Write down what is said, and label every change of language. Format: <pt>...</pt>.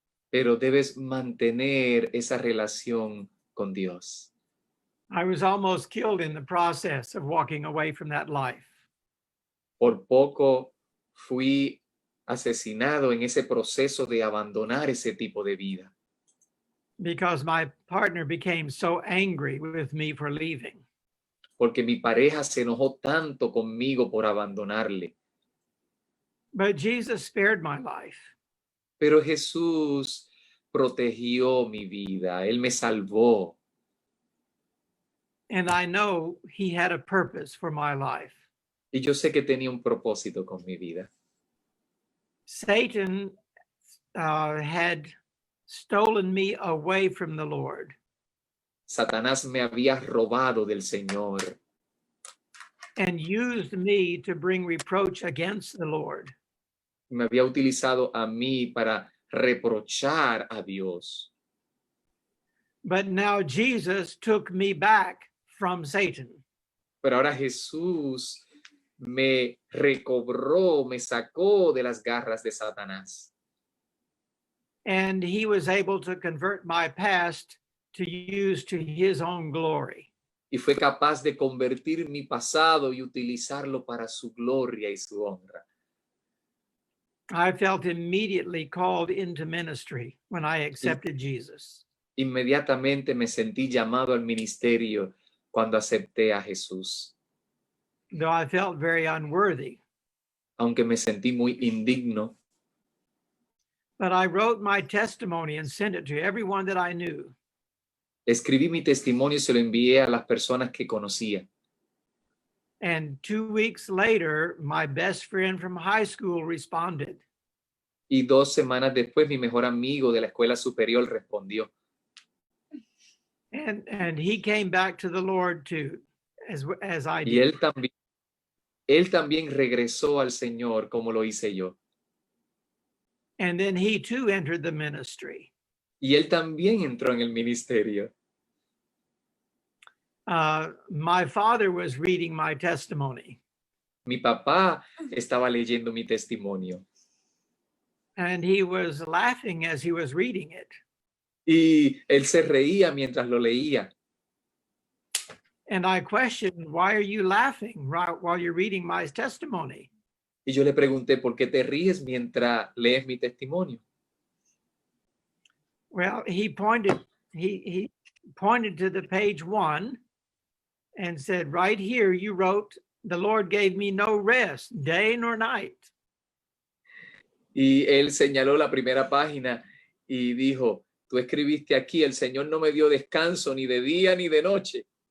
<es>Pero debes mantener esa relación con Dios.</es> <en>I was almost killed in the process of walking away from that life.</en> <es>Por poco fui asesinado en ese proceso de abandonar ese tipo de vida.</es> <en>Because my partner became so angry with me for leaving.</en> <es>Porque mi pareja se enojó tanto conmigo por abandonarle.</es> <en>But Jesus spared my life.</en> <es>Pero Jesús protegió mi vida, Él me salvó.</es> <en>And I know he had a purpose for my life.</en> <es>Y yo sé que tenía un propósito con mi vida.</es> <en>Satan had stolen me away from the Lord.</en> <es>Satanás me había robado del Señor.</es> <en>And used me to bring reproach against the Lord.</en> <es>Me había utilizado a mí para reprochar a Dios.</es> <en>But now Jesus took me back from Satan.</en> <es>Pero ahora Jesús me recobró, me sacó de las garras de Satanás.</es> <en>And he was able to convert my past to use to his own glory.</en> <es>Y fue capaz de convertir mi pasado y utilizarlo para su gloria y su honra.</es> <en>I felt immediately called into ministry when I accepted Jesus.</en> <es>Inmediatamente me sentí llamado al ministerio cuando acepté a Jesús.</es> <en>Though I felt very unworthy.</en> <es>Aunque me sentí muy indigno.</es> <en>But I wrote my testimony and sent it to everyone that I knew.</en> <es>Escribí mi testimonio y se lo envié a las personas que conocía.</es> <en>And 2 weeks later, my best friend from high school responded.</en> <es>Y 2 semanas después, mi mejor amigo de la escuela superior respondió.</es> <en>And he came back to the Lord too, as I did.</en> <es>Y él también regresó al Señor como lo hice yo.</es> <en>And then he too entered the ministry.</en> <es>Y él también entró en el ministerio.</es> <en>My father was reading my testimony.</en> <es>Mi papá estaba leyendo mi testimonio.</es> <en>And he was laughing as he was reading it.</en> <es>Y él se reía mientras lo leía.</es> <en>And I questioned, why are you laughing while you're reading my testimony?</en> <es>Y yo le pregunté, ¿por qué te ríes mientras lees mi testimonio?</es> <en>Well, he pointed to the page 1 and said, right here you wrote, the Lord gave me no rest, day nor night.</en> <es>Y él señaló la primera página y dijo, tú escribiste aquí, el Señor no me dio descanso ni de día ni de noche.</es>